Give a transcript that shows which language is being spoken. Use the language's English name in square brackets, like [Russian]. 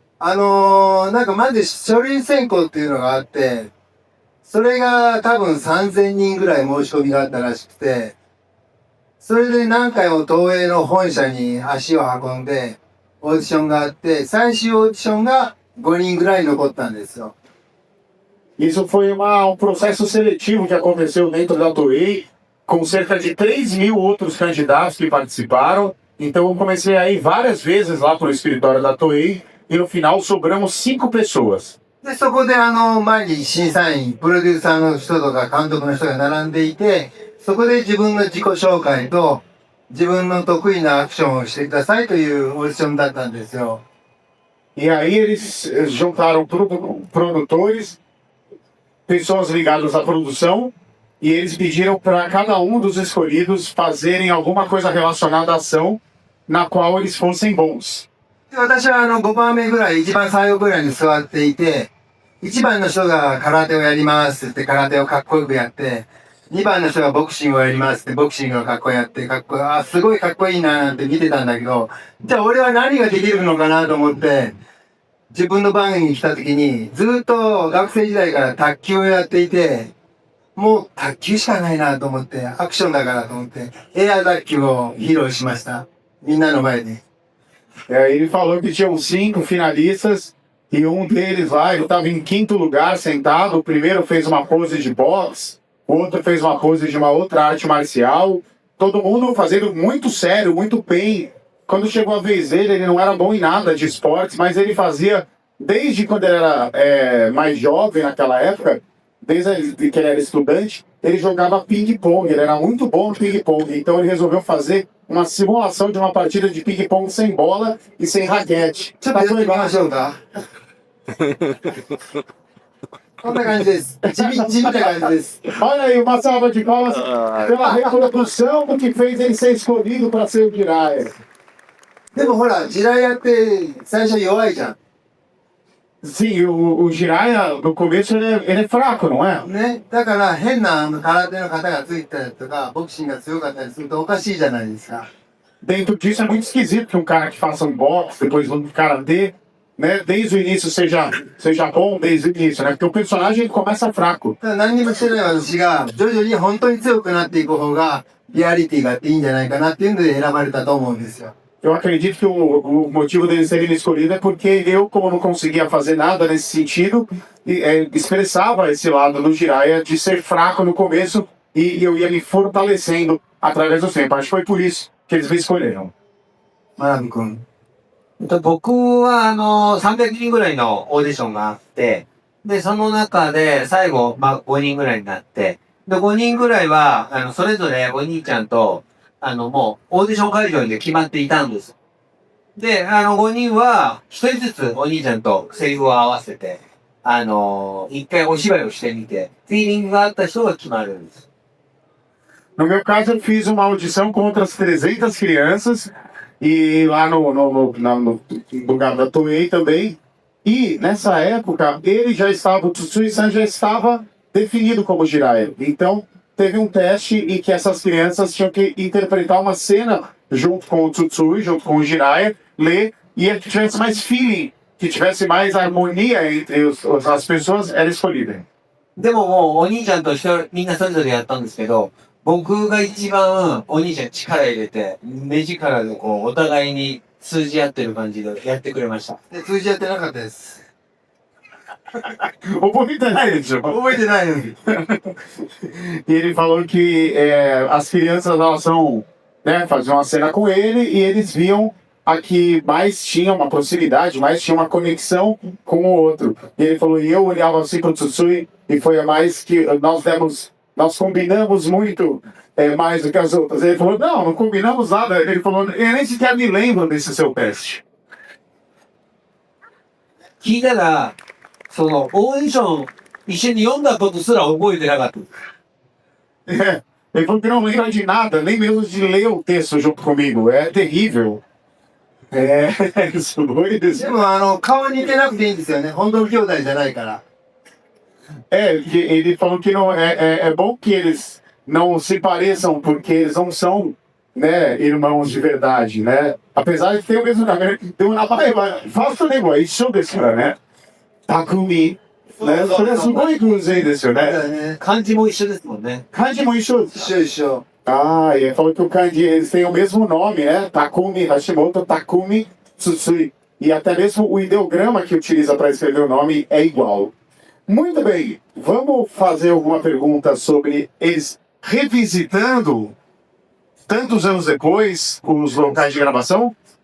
[Japanese] なんかまず書類選考っていうのがあって、それが多分3000人ぐらい申し込みがあったらしくて、それで何回も東映の本社に足を運んで、オーディションがあって、最終オーディションが5人ぐらい残ったんですよ。 [Portuguese] Isso foi processo seletivo que aconteceu dentro da Toei, com cerca de 3.000 outros candidatos que participaram. Então eu comecei a ir várias vezes lá para o escritório da Toei e no final sobramos 5 pessoas. [Japanese] で、そこで前に審査員、プロデューサーの人とか監督の人が並んでいて、そこで自分の自己紹介と自分の得意なアクションをしてくださいというオーディションだったんですよ。 [Portuguese] E aí eles juntaram produtores, pessoas ligadas à produção, e eles pediram para cada um dos escolhidos fazerem alguma coisa relacionada à ação na qual eles fossem bons. [Japanese] 私は5番目ぐらい、一番最後ぐらいに座っていて、 1番の人が空手をやりますって空手をかっこよくやって、2番の人がボクシングをやりますってボクシングをかっこよくやって、すごいかっこいいななんて見てたんだけど、じゃあ俺は何ができるのかなと思って、自分の番に来た時に、ずっと学生時代から卓球をやっていて、もう卓球しかないなと思って、アクションだからと思って、エア卓球を披露しました。みんなの前で。 [Portuguese] Ele falou que tinham 5 finalistas e um deles lá, ele estava em quinto lugar sentado. O primeiro fez uma pose de boxe, o outro fez uma pose de uma outra arte marcial. Todo mundo fazendo muito sério, muito bem. Quando chegou a vez dele, ele não era bom em nada de esportes, mas ele fazia, desde quando ele era mais jovem naquela época, desde que ele era estudante, ele jogava ping-pong, ele era muito bom no ping-pong. Então ele resolveu fazer uma simulação de uma partida de ping-pong sem bola e sem raquete. [Japanese] ちょっとやってみましょうか。こんな感じです。地味な感じです。 [Portuguese] Olha aí, uma salva de palmas pela reprodução do que fez ele ser escolhido para ser o Jiraiya. [Japanese] でもほら、地雷やって最初弱いじゃん。 [Portuguese] Sim, o Jiraiya, no começo, ele é fraco, não é? [Japanese] ね。だから変な空手の方がついたりとか、ボクシングが強かったりするとおかしいじゃないですか。 [Portuguese] Dentro disso é muito esquisito que um cara que faça um boxe, depois um karatê, né, desde o início seja bom, desde o início, né? Porque o personagem ele começa fraco. [Japanese] ただ何にもしてない私が徐々に本当に強くなっていく方がリアリティがあっていいんじゃないかなっていうので選ばれたと思うんですよ。 [Portuguese] Eu acredito que o motivo dele serem escolhido é porque eu, como não conseguia fazer nada nesse sentido, expressava esse lado do Jiraiya de ser fraco no começo e eu ia me fortalecendo através do tempo. Acho que foi por isso que eles me escolheram. [Japanese] マナブ君。僕は300人ぐらいのオーディションがあって、で、その中で最後、5人ぐらいになって、で、5人ぐらいは、それぞれお兄ちゃんと、もう、オーディション会場で決まっていたんです。で、5人は、1人ずつお兄ちゃんとセリフを合わせて、一回お芝居をしてみて、フィーリングがあった人が決まるんです。 [Portuguese] No meu caso, eu fiz uma audição com outras 300 crianças e lá no lugar da Toei também. E nessa época, o Tsutsui-san já estava definido como Jiraiya. Então, teve um teste em que essas crianças tinham que interpretar uma cena junto com o Tsutsui, junto com o Jiraiya, ler, e que tivesse mais feeling, que tivesse mais harmonia entre as pessoas, era escolhida. [Japanese] でももう、お兄ちゃんとみんなそれぞれやったんですけど、僕が一番お兄ちゃん力入れて、目力でこう、お互いに通じ合ってる感じでやってくれました。で、通じ合ってなかったです。覚えてないでしょ? 覚えてないのに。 [Portuguese] E ele falou que as crianças elas são, né, faziam uma cena com ele e eles viam a que mais tinha uma proximidade, mais tinha uma conexão com o outro. E ele falou, e eu olhava assim pro Tsutsui e foi a mais que nós combinamos muito mais do que as outras. Ele falou, não combinamos nada. Ele falou, eu nem sequer me lembro desse seu teste. [Japanese] 聞いたら、オーディション一緒に読んだことすら覚えてなかった。 [Portuguese] Ele falou que não lembra de nada, nem mesmo de ler o texto junto comigo. É terrível. Isso, doido. [Japanese] でも顔似てなくていいんですよね。本当の兄弟じゃないから。 [Portuguese] Ele falou que não, é bom que eles não se pareçam porque eles não são, né, irmãos de verdade, né? Apesar de ter o mesmo nome. Faça o negócio, isso desse, né? Takumi. [Japanese] ね、それはすごい偶然ですよね。だよね。漢字も一緒ですもんね。漢字も一緒です。一緒一緒。 [Portuguese] Ah, e ele falou que o kanji, eles têm o mesmo nome, né? Takumi Hashimoto, Takumi Tsutsui. E até mesmo o ideograma que utiliza para escrever o nome é igual. Muito bem, vamos fazer alguma pergunta sobre eles revisitando, tantos anos depois, os locais de gravação?